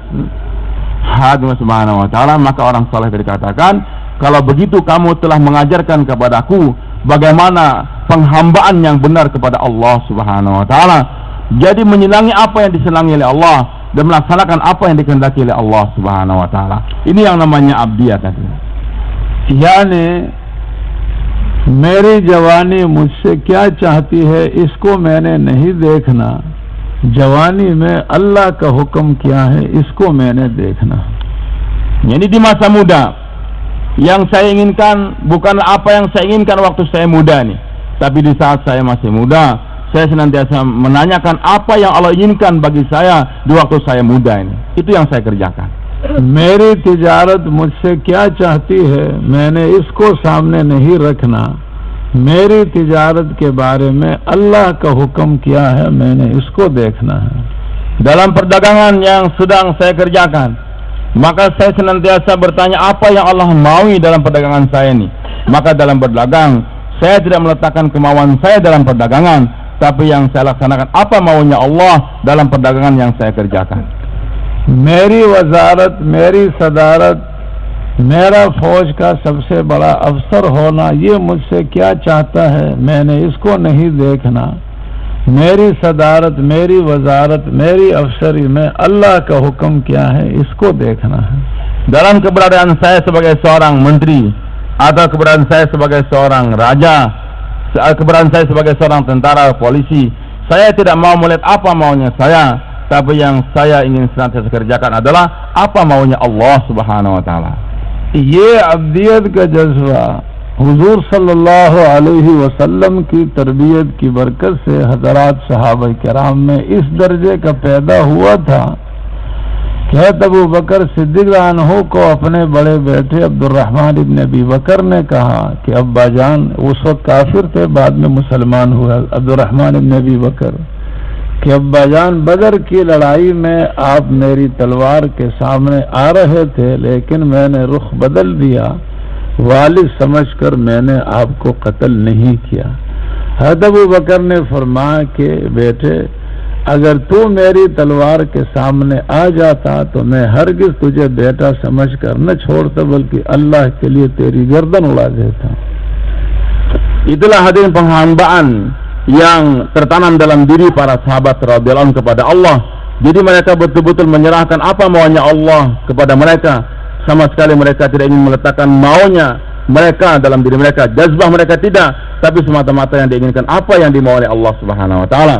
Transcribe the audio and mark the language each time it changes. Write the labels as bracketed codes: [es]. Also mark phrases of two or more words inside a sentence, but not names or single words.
[ar] هذا سبحانه وتعالى. [id] Maka orang saleh dikatakan, kalau begitu kamu telah mengajarkan kepadaku bagaimana penghambaan yang benar kepada Allah [ar] سبحانه وتعالى. [id] Jadi menyenangi apa yang disenangi oleh Allah dan melaksanakan apa yang dikehendaki oleh Allah [ar] سبحانه وتعالى. [id] Ini yang namanya abdiyah tadi. [ur] یعنی میری جوانی مجھ سے کیا چاہتی ہے اس کو میں نے نہیں دیکھنا، جوانی میں اللہ کا حکم کیا ہے اس کو میں نے دیکھنا. [id] Jadi di masa muda yang saya inginkan bukan apa yang saya inginkan waktu saya muda nih, tapi di saat saya masih muda saya senantiasa menanyakan apa yang Allah inginkan bagi saya di waktu saya muda ini. Itu yang saya kerjakan. [ur] میری تجارت مجھ سے کیا چاہتی ہے میں نے اس کو سامنے نہیں رکھنا، میری تجارت کے بارے میں اللہ کا حکم کیا ہے میں نے اس کو دیکھنا ہے. [id] Dalam perdagangan yang sedang saya kerjakan, maka saya senantiasa bertanya apa yang Allah maui dalam perdagangan saya ini. Maka dalam berdagang saya tidak meletakkan kemauan saya dalam perdagangan, tapi yang saya laksanakan apa maunya Allah dalam perdagangan yang saya kerjakan. [ur] میری وزارت، میری صدارت، میرا فوج کا سب سے بڑا افسر ہونا یہ مجھ سے کیا چاہتا ہے میں نے اس کو نہیں دیکھنا. میری صدارت، میری وزارت، میری افسری میں اللہ کا حکم کیا ہے اس کو دیکھنا ہے. [id] Dalam keberadaan saya sebagai seorang menteri atau keberadaan saya sebagai seorang raja, keberadaan saya sebagai seorang tentara, polisi, saya tidak mau melihat apa maunya saya, tapi yang saya ingin senantiasa kerjakan adalah apa maunya Allah [ar] سبحانه وتعالى. [ur] یہ عبدیت کا جذبہ حضور [ar] صلى الله عليه وسلم [ur] کی تربیت کی برکت سے حضرات صحابہ کرام میں اس درجے کا پیدا ہوا تھا کہتے ابو بکر صدیق عنہ کو اپنے بڑے بیٹے عبدالرحمن ابن ابی بکر نے کہا کہ ابا جان، اس وقت کافر تھے، بعد میں مسلمان ہوا عبدالرحمن ابن ابی بکر, کہ ابا جان بدر کی لڑائی میں آپ میری تلوار کے سامنے آ رہے تھے، لیکن میں نے رخ بدل دیا، والد سمجھ کر میں نے آپ کو قتل نہیں کیا. حضرت ابو بکر نے فرمایا کہ بیٹے، اگر تو میری تلوار کے سامنے آ جاتا تو میں ہرگز تجھے بیٹا سمجھ کر نہ چھوڑتا، بلکہ اللہ کے لیے تیری گردن اڑا دیتا. [id] Itulah hadirin penghambaan yang tertanam dalam diri para sahabat [ar] رضي الله عنهم [id] kepada Allah. Jadi mereka betul-betul menyerahkan apa maunya Allah kepada mereka. Sama sekali mereka tidak ingin meletakkan maunya mereka dalam diri mereka, jazbah mereka tidak, tapi semata-mata yang diinginkan apa yang dimau oleh Allah [ar] سبحانه وتعالى.